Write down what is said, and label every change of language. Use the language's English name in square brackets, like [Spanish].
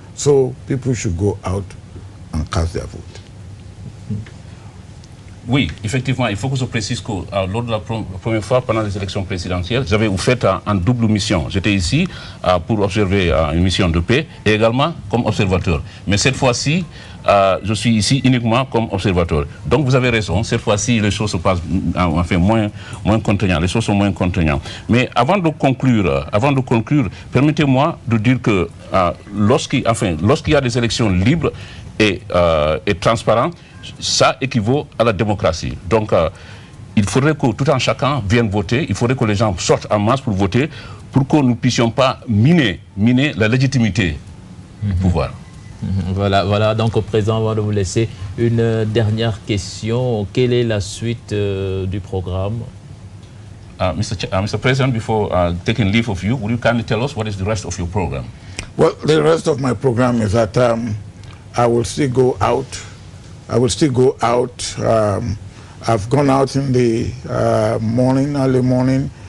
[English] So people should go out and cast their vote. [French] Oui, effectivement, il faut que je précise que lors de la première fois, pendant les élections présidentielles, j'avais fait en double mission. J'étais ici pour observer une mission de paix et également comme observateur. Mais cette fois-ci, je suis ici uniquement comme observateur. Donc vous avez raison, cette fois-ci, les choses se passent enfin, moins contraignantes. Les choses sont moins contraignantes. Mais avant de conclure, permettez-moi de dire que lorsqu'il y a des élections libres et transparentes, ça équivaut à la démocratie. Donc, il faudrait que tout un chacun vienne voter, il faudrait que les gens sortent en masse pour voter, pour que nous ne puissions pas miner la légitimité du pouvoir. Voilà, donc au présent, avant de vous laisser, une dernière question. Quelle est la suite du programme? [English] Mr. President, before taking leave of you, would you kindly tell us what is the rest of your program? Well, the rest of my program is that I will still go out. I've gone out in the early morning.